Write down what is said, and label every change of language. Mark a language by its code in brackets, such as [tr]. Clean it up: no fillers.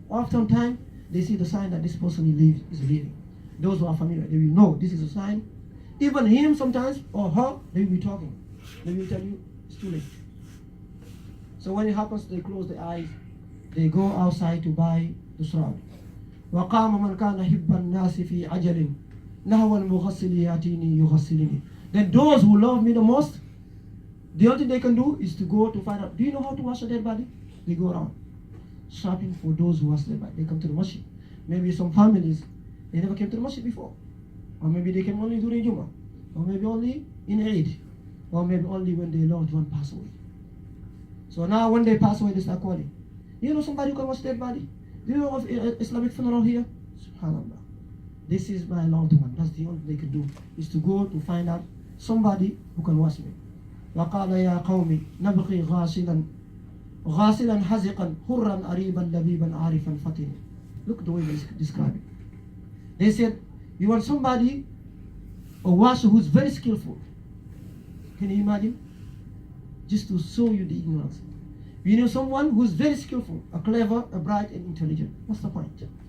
[en] Oftentimes, they see the sign that this person is living. Those who are familiar, they will know this is a sign. Even him sometimes, or her, they will be talking. They will tell you, it's too late. So when it happens, they close their eyes. They go outside to buy the shroud. [ar] وقام من كان حب الناس في عجل نحو المغسل يأتيني يغسلني. [en] Then those who love me the most, the only thing they can do is to go to find out, do you know how to wash a dead body? They go around shopping for those who wash their body. They come to the masjid. Maybe some families, they never came to the masjid before. Or maybe they came only during Jummah. Or maybe only in Eid. Or maybe only when their loved one passed away. So now when they pass away, they start calling. You know somebody who can wash their body? Do you know of Islamic funeral here? SubhanAllah. This is my loved one. That's the only thing they can do, is to go to find out somebody who can wash me. [ar] وقال يا قومي نبغي غاسلا حزقا حرا أريبا لبيبا عارفا فطنا. [en] Look the way they describe it. They said, you want somebody, a washer who's very skillful. Can you imagine? Just to show you the ignorance. You know someone who's very skillful, a clever, a bright and intelligent. What's the point?